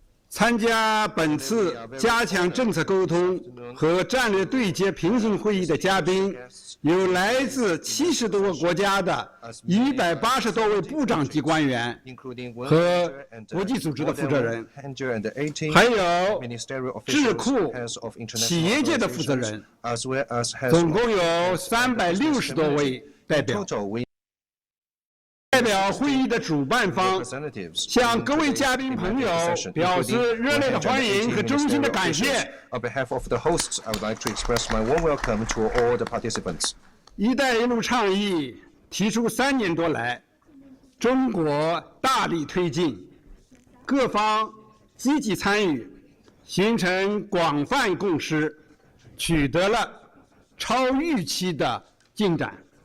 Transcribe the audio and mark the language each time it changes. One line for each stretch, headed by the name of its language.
Chinese: 参加本次加强政策沟通和战略对接平行会议的嘉宾，有来自70多个国家的180多位部长级官员和国际组织的负责人，还有智库、企业界的负责人，总共有360多位代表。代表会议的主办方向各位嘉宾朋友表示热烈的欢迎和衷心的感谢。
English: On behalf of the hosts, I would like to express my warm welcome to all the participants.
Chinese: 一带一路倡议提出3年多来，中国大力推进，各方积极参与，形成广泛共识，取得了超预期的进展。